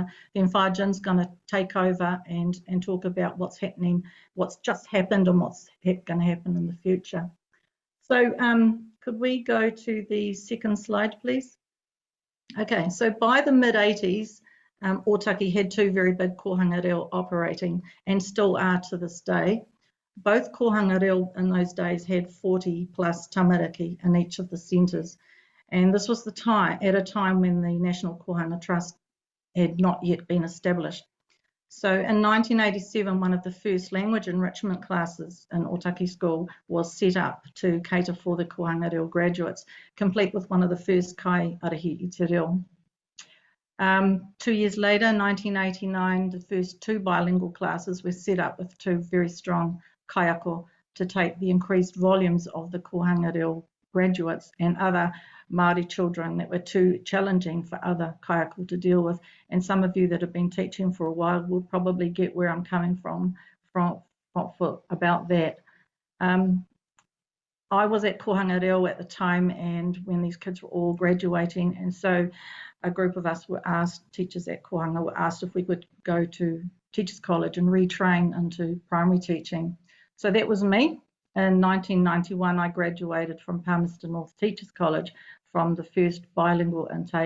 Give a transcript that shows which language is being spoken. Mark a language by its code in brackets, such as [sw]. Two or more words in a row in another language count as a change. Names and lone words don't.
[en] Then Whājin's going to take over and talk about what's happening, what's just happened and what's going to happen in the future. So could we go to the second slide, please? Okay, so by the mid-80s, Ōtaki had two very big [mi] kohanga reo [en] operating, and still are to this day. Both [mi] kohanga reo [en] in those days had 40 plus tamariki in each of the centres. And this was at a time when the National Kohanga Trust had not yet been established. So in 1987, one of the first language enrichment classes in Ōtaki School was set up to cater for the [mi] kohanga reo [en] graduates, complete with one of the first [mi] kai arahi i te reo. [en] 2 years later, 1989, the first two bilingual classes were set up with two very strong kaiako to take the increased volumes of the [mi] kohanga reo [en] graduates and other Māori children that were too challenging for other kaiako to deal with. And some of you that have been teaching for a while will probably get where I'm coming from about that. I was at [mi] kohanga reo [en] at the time, and when these kids were all graduating, and so a group of us were asked, teachers at kohanga were asked if we could go to Teachers College and retrain into primary teaching. So that was me. In 1991, I graduated from Palmerston North Teachers College from the first bilingual intake.